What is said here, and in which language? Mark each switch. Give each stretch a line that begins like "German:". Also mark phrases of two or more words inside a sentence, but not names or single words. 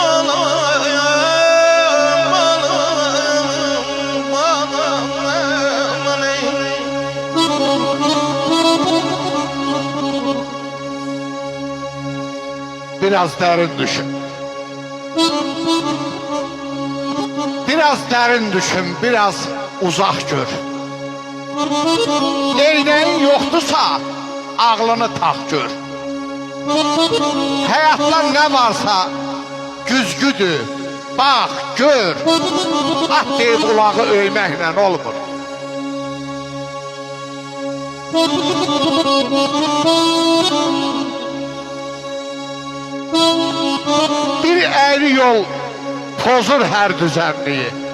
Turkish: Biraz derin düşün. Biraz derin düşün, biraz uzak gör.
Azerbaijani: Eynəyin yoxdursa, ağlını tax gör. Həyatdan nə varsa, güzgüdür, bax, gör. At deyib ulağı ölməklə olmur. Bir əyri yol pozur hər düzənliyi.